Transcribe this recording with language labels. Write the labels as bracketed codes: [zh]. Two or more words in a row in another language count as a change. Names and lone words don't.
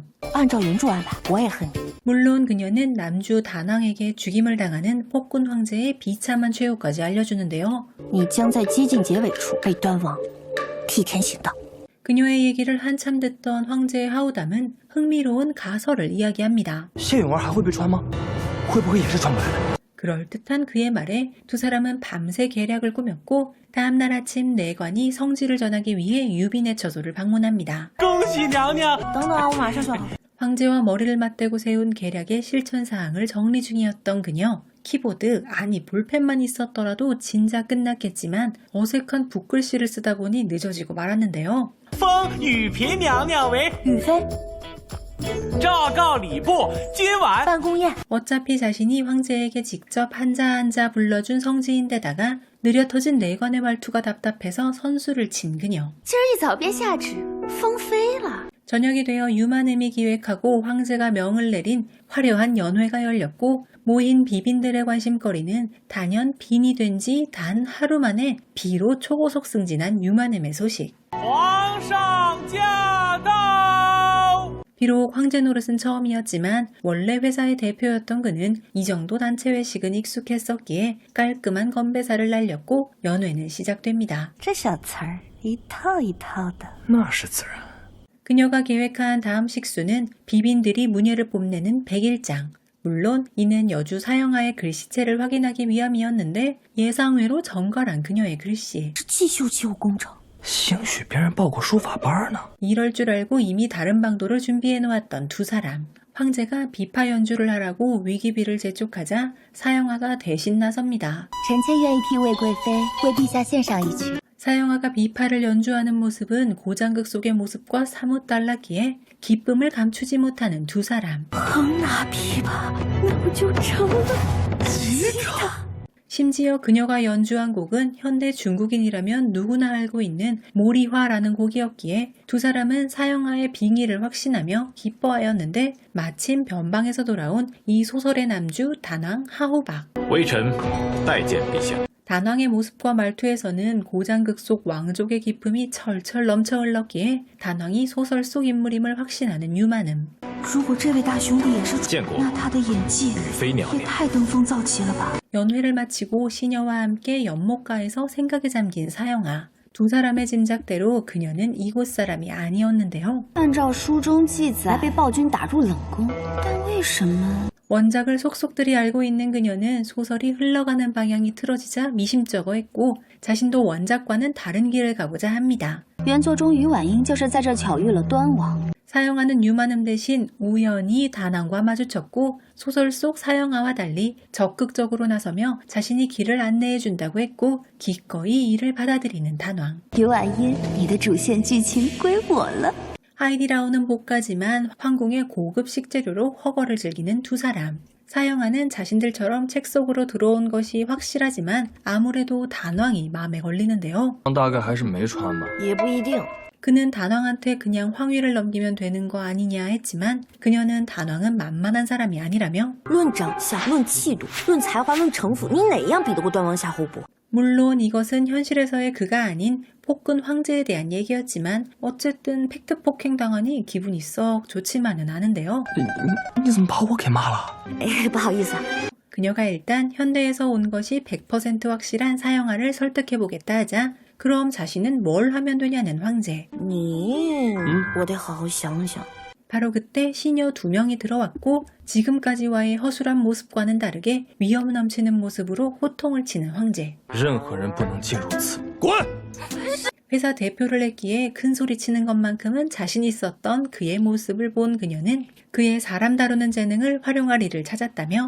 [zh] 按照原著安排，我也恨你。 [ko] 물론 그녀는 남주 다낭에게 죽임을 당하는 폭군 황제의 비참한 최후까지 알려주는데요. [zh] 你将在接近结尾处被端王替天行道。 [ko] 그녀의 얘기를 한참 듣던 황제 하후담은 흥미로운 가설을 이야기합니다. [zh] 谢允儿还会被穿吗？会不会也是穿不来的？ [ko] 그럴듯한 그의 말에 두 사람은 밤새 계략을 꾸몄고 다음날 아침 내관이 성지를 전하기 위해 유빈의 처소를 방문합니다. [zh] 恭喜娘娘！等等啊，我马上就好。 [ko] 황제와 머리를 맞대고 세운 계략의 실천사항을 정리 중이었던 그녀. 키보드, 아니 볼펜만 있었더라도 진작 끝났겠지만 어색한 붓글씨를 쓰다 보니 늦어지고 말았는데요. [zh] 封雨嫔娘娘为雨妃，昭告礼部，今晚办公宴。 [ko] 어차피 자신이 황제에게 직접 한자 한자 불러준 성지인데다가 느려 터진 내관의 말투가 답답해서 선수를 친 그녀. [zh] 今儿一早便下旨，封妃了。 [ko] 저녁이 되어 유만음이 기획하고 황제가 명을 내린 화려한 연회가 열렸고 모인 비빈들의 관심거리는 단연 빈이 된 지 단 하루 만에 비로 초고속 승진한 유만음의 소식. [zh] 皇上驾到！ [ko] 비록 황제 노릇은 처음이었지만 원래 회사의 대표였던 그는 이 정도 단체 회식은 익숙했었기에 깔끔한 건배사를 날렸고 연회는 시작됩니다. [zh] 这小词儿一套一套的。那是自然。 [ko] 그녀가 계획한 다음 식수는 비빈들이 문예를 뽐내는 백일장. 물론 이는 여주 사형아의 글씨체를 확인하기 위함이었는데 예상외로 정갈한 그녀의 글씨. [zh] 是既修其有工程。兴许别人报过书法班呢。 [ko] 이럴 줄 알고 이미 다른 방도를 준비해 놓았던 두 사람. 황제가 비파 연주를 하라고 위기비를 재촉하자 사형아가 대신 나섭니다. [zh] 臣妾愿意替魏贵妃为陛下献上一曲。 [ko] 사형아가 비파를 연주하는 모습은 고장극 속의 모습과 사뭇 달랐기에 기쁨을 감추지 못하는 두 사람. [zh] 哼那琵琶，那不就成了吉他？ [ko] 심지어 그녀가 연주한 곡은 현대 중국인이라면 누구나 알고 있는 모리화라는 곡이었기에 두 사람은 사형아의 빙의를 확신하며 기뻐하였는데 마침 변방에서 돌아온 이 소설의 남주 단왕 하호박. [zh] 微臣拜见陛下。 [ko] 단왕의 모습과 말투에서는 고장극 속 왕족의 기품이 철철 넘쳐 흘렀기에 단왕이 소설 속 인물임을 확신하는 유만음. [zh] 如果这位大兄弟也是主，见过那他的演技雨妃娘也娘，太登峰造极了吧！ [ko] 연회를 마치고 시녀와 함께 연못가에서 생각에 잠긴 사형아. 두 사람의 짐작대로 그녀는 이곳 사람이 아니었는데요. [zh] 按照书中记载，被暴君打入冷宫，但为什么？ [ko] 원작을 속속들이 알고 있는 그녀는 소설이 흘러가는 방향이 틀어지자 미심쩍어했고 자신도 원작과는 다른 길을 가보자 합니다. [zh] 原作中于婉英就是在这巧遇了端王。 [ko] 사형아는 유만음 대신 우연히 단왕과 마주쳤고 소설 속 사형아와 달리 적극적으로 나서며 자신이 길을 안내해준다고 했고 기꺼이 이를 받아들이는 단왕. [zh] 于婉英，你的主线剧情归我了。 [ko] 하이디라오는 복가지만 황궁의 고급 식재료로 허거를 즐기는 두 사람. 사형아는 자신들처럼 책 속으로 들어온 것이 확실하지만 아무래도 단왕이 마음에 걸리는데요. [zh] 大概还是没穿吧。也不一定。 [ko] 그는 단왕한테 그냥 황위를 넘기면 되는 거 아니냐 했지만 그녀는 단왕은 만만한 사람이 아니라며 [zh] 论长相，论气度，论才华，论城府，你哪样比得过端王夏侯伯？ [ko] 물론 이것은 현실에서의 그가 아닌 폭군 황제에 대한 얘기였지만 어쨌든 팩트 폭행당하니 기분이 썩 좋지만은 않은데요. [zh] 你怎么把我给骂了？哎，不好意思啊。 [ko] 그녀가 일단 현대에서 온 것이 100% 확실한 사형아를 설득해보겠다 하자 그럼 자신은 뭘 하면 되냐는 황제. [zh] 你，我得好好想想。 [ko] 바로 그때 시녀 2명이 들어왔고 지금까지와의 허술한 모습과는 다르게 위험 넘치는 모습으로 호통을 치는 황제. [zh] 任何人不能进入此。 [ko] 회사 대표를 했기에 큰 소리 치는 것만큼은 자신 있었던 그의 모습을 본 그녀는 그의 사람 다루는 재능을 활용할 일을 찾았다며